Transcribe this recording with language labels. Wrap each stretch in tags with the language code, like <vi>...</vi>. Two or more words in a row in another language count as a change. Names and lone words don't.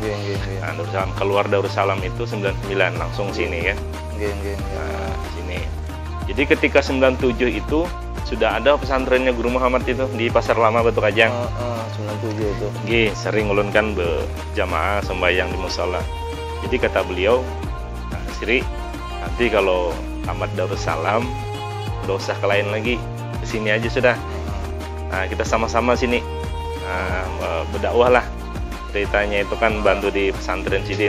<id>Nah, Darussalam, keluar Darussalam itu 99 langsung sini kan. Nah, sini. Jadi ketika 97 itu sudah ada pesantrennya Guru Muhammad itu di Pasar Lama Batu Kajang. 97 itu.</id> <bjn>Nggih, sering ulun kan berjamaah sembahyang di musala.</bjn> <id>Jadi kata beliau, nah, Sri, nanti kalau tamat Darussalam udah usah ke lain lagi, kesini aja sudah. Nah, kita sama-sama sini berdakwah lah. Ceritanya itu kan bantu di pesantren Sidin.</id>